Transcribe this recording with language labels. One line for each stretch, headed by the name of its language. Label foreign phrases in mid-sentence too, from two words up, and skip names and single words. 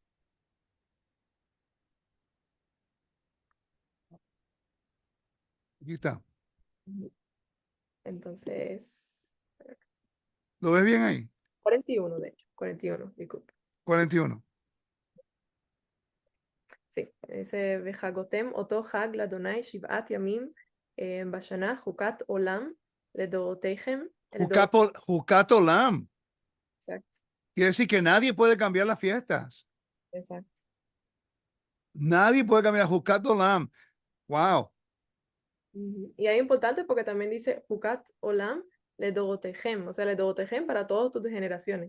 Spanish: Aquí está. Entonces, ¿Lo ves bien ahí? 41 de hecho, 41, disculpe. 41. Sí, ese
Hebrew: וחגתם אתו חג לאדני שבעת ימים בשנה חקת עולם לדרתיכם לדור. חקת עולם.
Spanish: Exacto, Quiere decir que nadie puede cambiar las fiestas. exacto. Nadie puede cambiar
Hebrew: חקת עולם. Wow. Ujú.
Spanish: Y es importante porque también dice
Hebrew: חקת עולם לדרתיכם,
Spanish: o sea, Ledorotechem para todas tus generaciones.